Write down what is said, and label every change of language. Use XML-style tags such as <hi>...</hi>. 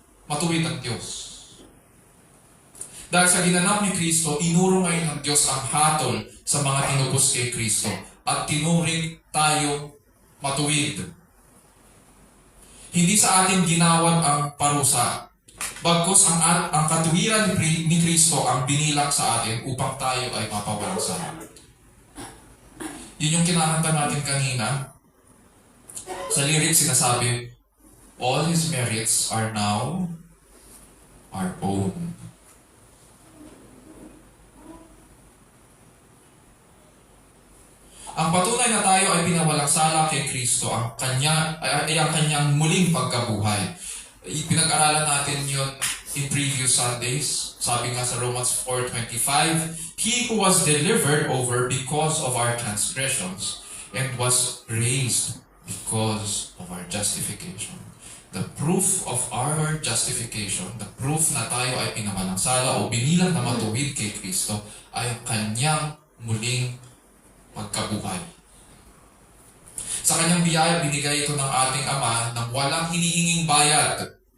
<tl>Matuwid ang Diyos. Dahil sa ginanap ni Kristo, inuro ngayon ng Diyos ang hatol sa mga tinubos kay Kristo at tinuring tayo matuwid. Hindi sa atin ginawad ang parusa, bagkus ang katuwiran ni Kristo ang binilang sa atin upang tayo ay mapawalang sala. Yun yung kinakanta natin kanina. Sa lyrics sinasabi,</tl> <en>all His merits are now our own.</en> <tl>Ang patunay na tayo ay pinawalang sala kay Kristo ang kanyang muling pagkabuhay. Pinag-aralan natin yun</tl> <en>in previous Sundays.</en> <tl>Sabi nga sa</tl> <en>Romans 4:25, He who was delivered over because of our transgressions and was raised because of our justification. The proof of our justification, the proof</en> <tl>na tayo ay pinawalang sala o binilang na matuwid kay Kristo ay ang kanyang muling pagkabuhay. Sa kanyang biyaya, binigay ito ng ating Ama ng walang hinihinging bayad.</tl>